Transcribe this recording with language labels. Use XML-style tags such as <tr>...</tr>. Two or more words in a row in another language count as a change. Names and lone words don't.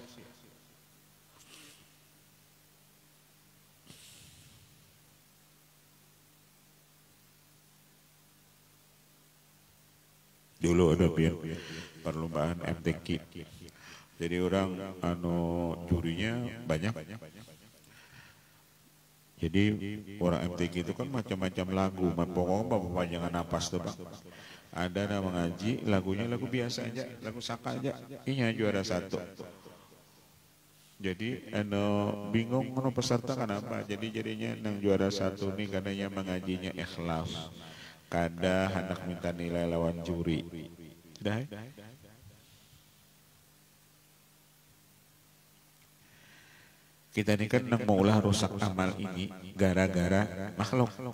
<id>Dulu ada perlombaan MTQ. Jadi orang jurinya banyak. Jadi orang MTQ itu kan macam-macam lagu, pokoknya panjangan napas tuh bang. Ada yang mengaji, lagunya lagu biasa aja, lagu saka aja, inya juara 1. Jadi bingung peserta kenapa? Jadi jadinya nang juara 1 nih katanya mengajinya ikhlas.</id> <bjn>Kada hendak minta nilai lawan juri.</bjn> <id>Dah. Kita ini kan</id> <bjn>nang maulah</bjn> <id>rusak amal ini gara-gara makhluk.</id>